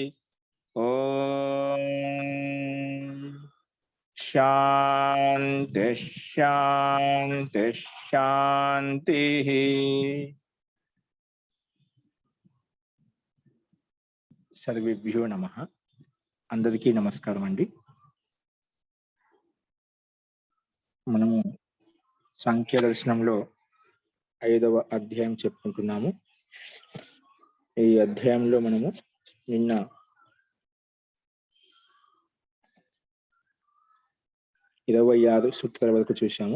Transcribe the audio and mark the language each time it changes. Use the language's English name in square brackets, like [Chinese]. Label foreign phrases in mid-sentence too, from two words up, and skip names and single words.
[Sanskrit] ओम शांति शांति शांति। सर्वेभ्यो नमः। [Telugu] అందరికీ నమస్కారం అండీ। మనము సంఖ్య దర్శనంలో 5వ అధ్యాయం చెప్పుకుంటున్నాము. ఈ అధ్యాయంలో మనము నిన్న 26 సూత్రాల వరకు చూశాము.